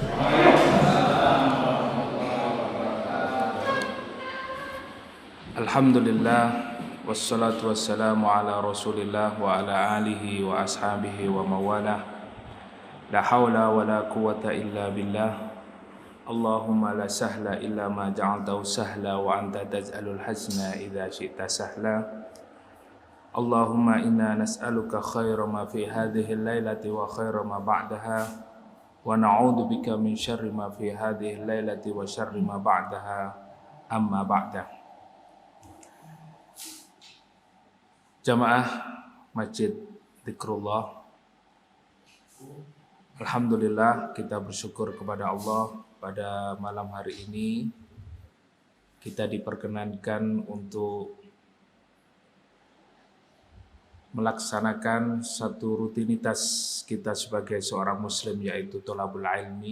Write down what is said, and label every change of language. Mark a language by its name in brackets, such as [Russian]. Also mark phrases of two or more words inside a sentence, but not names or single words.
[Arabic] الحمد لله، والصلاة والسلام على رسول الله وعلى آله وأصحابه ومن والاه. لا حول ولا قوة إلا بالله. اللهم لا سهل إلا ما جعلته سهلا وأنت تجعل الحزن إذا شئت سهلا. اللهم إنا نسألك خير ما في هذه الليلة وخير ما بعدها ونعوذ بك من شر ما في هذه الليلة وشر ما بعدها أما بعد. [Indonesian] Jamaah Masjid Dzikrullah, alhamdulillah kita bersyukur kepada Allah pada malam hari ini kita diperkenankan untuk melaksanakan satu rutinitas kita sebagai seorang muslim, yaitu [Arabic] طلب العلم.